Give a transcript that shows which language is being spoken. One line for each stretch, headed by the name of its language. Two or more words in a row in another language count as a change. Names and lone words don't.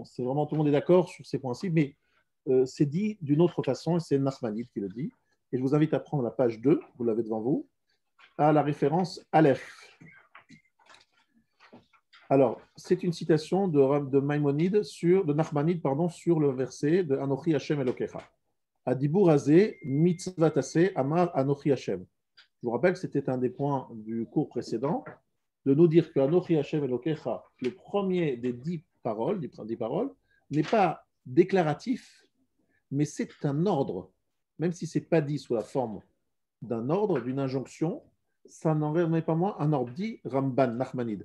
French: C'est vraiment tout le monde est d'accord sur ces points-ci, mais c'est dit d'une autre façon, et c'est Nachmanide qui le dit. Et je vous invite à prendre la page 2, vous l'avez devant vous, à la référence Aleph. Alors, c'est une citation de Maïmonide de Nachmanide, sur le verset de
Hebrew: אנכי השם אלוקיך. הדיבור הזה מצוות עשה אמר אנכי השם.
French: Je vous rappelle que c'était un des points du cours précédent, de nous dire que
Hebrew: אנכי השם אלוקיך,
French: le premier des 10 paroles, n'est pas déclaratif, mais c'est un ordre. Même si ce n'est pas dit sous la forme d'un ordre, d'une injonction, ça n'en remet pas moins un ordre, dit Ramban, Nachmanide.